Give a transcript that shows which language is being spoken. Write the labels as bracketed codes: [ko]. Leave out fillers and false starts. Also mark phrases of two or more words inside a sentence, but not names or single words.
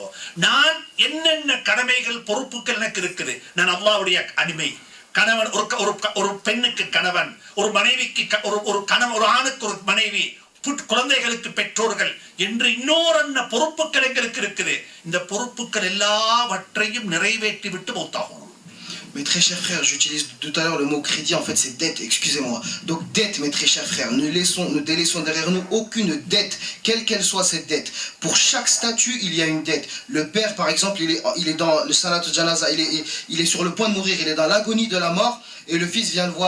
[ta] நான் என்னென்ன கடமைகள் பொறுப்புகள் எனக்கு இருக்குது, நான் அல்லாஹ்வுடைய அடிமை, கணவன் ஒரு பெண்ணுக்கு கணவன், ஒரு மனைவிக்கு ஒரு கணவன், ஒரு ஆணுக்கு ஒரு மனைவி, குழந்தைகளுக்கு பெற்றோர்கள் என்று இன்னொரு பொறுப்புகள் எங்களுக்கு இருக்குது. இந்த பொறுப்புகள் எல்லாவற்றையும் நிறைவேற்றி விட்டு மௌத்தாகணும். [fr] Mes très chers frères, j'utilise tout à l'heure le mot crédit, en fait c'est dette, excusez-moi. Donc dette, mes très chers frères, ne délaissons derrière nous aucune dette, quelle qu'elle soit cette dette. Pour chaque statut, il y a une dette. Le père, par exemple, il est dans le [ar] صلاة الجنازة, [fr] il est sur le point de mourir, il est dans l'agonie de la mort, et le fils vient le voir.